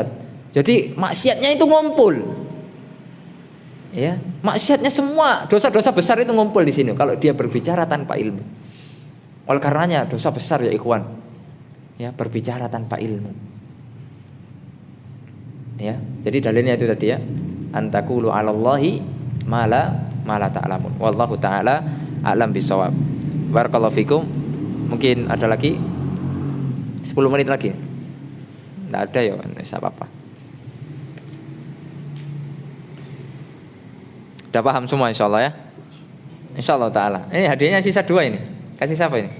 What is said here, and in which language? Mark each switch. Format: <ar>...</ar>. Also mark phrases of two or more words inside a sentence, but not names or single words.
<id>Jadi maksiatnya itu ngumpul. Ya, maksiatnya semua, dosa-dosa besar itu ngumpul di sini kalau dia berbicara tanpa ilmu. Oleh karenanya dosa besar ya ikhwan. Ya, berbicara tanpa ilmu. Ya, jadi dalilnya itu tadi ya.</id> <ar>أن تقولوا على الله ما لا تعلمون. والله تعالى أعلم بالصواب. بارك الله فيكم.</ar> <id>Mungkin ada lagi 10 menit lagi. Tidak ada ya, tidak apa-apa. Sudah paham semua</id> <ar>إن شاء الله</ar> <id>ya.</id> <ar>إن شاء الله تعالى.</ar> <id>Ini hadiahnya sisa 2 ini. Kasih siapa ini?</id>